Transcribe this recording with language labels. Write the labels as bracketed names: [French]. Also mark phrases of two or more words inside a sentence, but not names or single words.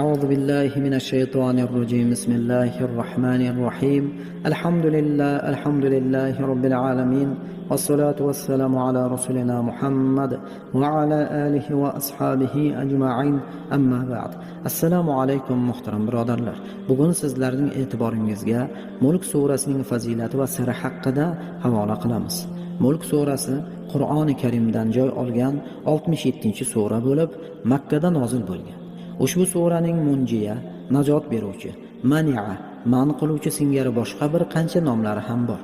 [Arabic] بالله من الشيطان الرجيم. بسم الله الرحمن الرحيم. الحمد لله رب العالمين، والصلاة والسلام على رسولنا محمد وعلى آله وأصحابه أجمعين. أما بعد. [Uzbek] Assalomu alaykum muhtaram birodarlar. Bugun sizlarning e'tiboringizga Mulk surasining fazilati va siri haqida havola qilamiz. Mulk surasi Qur'oni Karimdan joy olgan 67-sura bo'lib, Makka da nozil bo'lgan. Ushbu suraning munjiya, najot beruvchi, mani'a, man qiluvchi singari boshqa bir qancha nomlari ham bor.